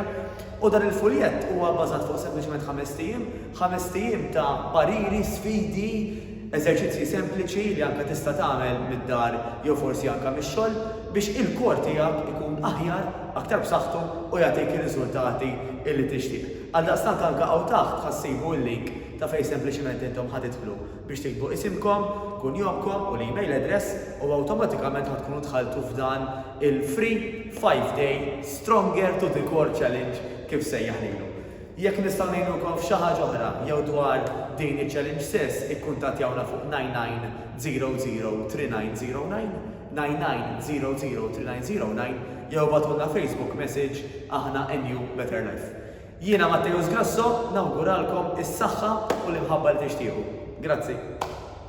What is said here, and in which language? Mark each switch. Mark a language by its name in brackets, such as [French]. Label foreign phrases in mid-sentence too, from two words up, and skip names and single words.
[Maltese] U dan il-fuljett huwa bbażat fuq sempliċement 5 ijiem ta' pariri, sfidi, eżerċizzji sempliċi li anke tista' tagħmel mid-dar jew forsi anke mix-xogħol biex il-kor tiegħek ikun aħjar, aktar b'saħħtu u jagħtik ir-riżultati illi tixtieq. Għaldaqstant anke hawn taħt ħassibu l-link ta' fejn sempliċement intom ħadidħlu biex tiktbu isimkom, kunjomkom u l- [English] email address [Maltese] u awtomatikament ħadkunu dħaltu f'dan il- [English] free 5-day Stronger to the Core Challenge [Maltese] kif sejjaħ lilu. Jekk nistgħu ngħinukom f'xi ħaġa oħra jew dwar din iċ-challenge stess, ikkuntattjawna fuq 99003909 99003909 jew bagħtulna [English] Facebook message [Maltese] aħna a new better life. Jiena Matteo Sgrasso nawguralkom is-saħħa u l-imħabba li tixtiequ. Grazzi.